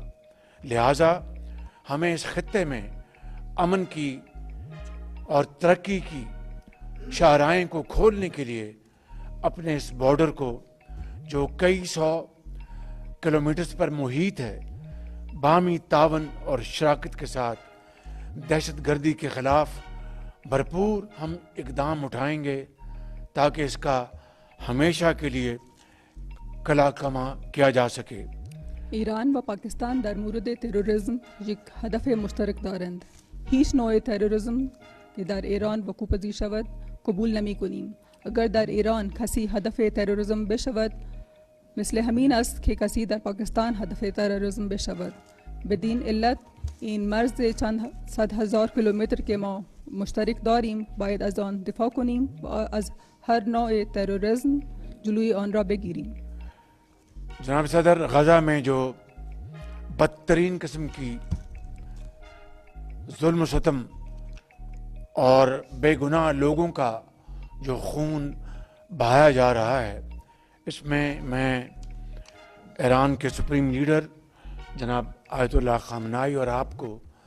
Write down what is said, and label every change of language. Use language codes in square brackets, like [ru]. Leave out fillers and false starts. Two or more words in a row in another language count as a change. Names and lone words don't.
[ur] لہٰذا ہمیں اس خطے میں امن کی اور ترقی کی شاہراہیں کو کھولنے کے لیے اپنے اس بارڈر کو جو کئی سو کلومیٹرز پر محیط ہے، باہمی تعاون اور شراکت کے ساتھ دہشت گردی کے خلاف بھرپور ہم اقدام اٹھائیں گے تاکہ اس کا ہمیشہ کے لیے کلا کما کیا جا سکے. [fa] ایران و پاکستان در مورد تروریسم یک هدف مشترک دارند. هیچ نوع تروریسم که در ایران وقوع پذیر شود قبول نمی کنیم. اگر در ایران کسی هدف تروریسم بشود مثل همین است که کسی در پاکستان هدف تروریسم بشود. بدین علت این مرز چند صد هزار کیلومتر که ما مشترک داریم باید از آن دفاع کنیم و از ہر نوع تروریسم جلوی آن را بگیریم. [ur] جناب صدر، غزہ میں جو بدترین قسم کی ظلم و ستم اور بے گناہ لوگوں کا جو خون بہایا جا رہا ہے، اس میں ایران کے سپریم لیڈر جناب آیت اللہ خامنائی اور آپ کو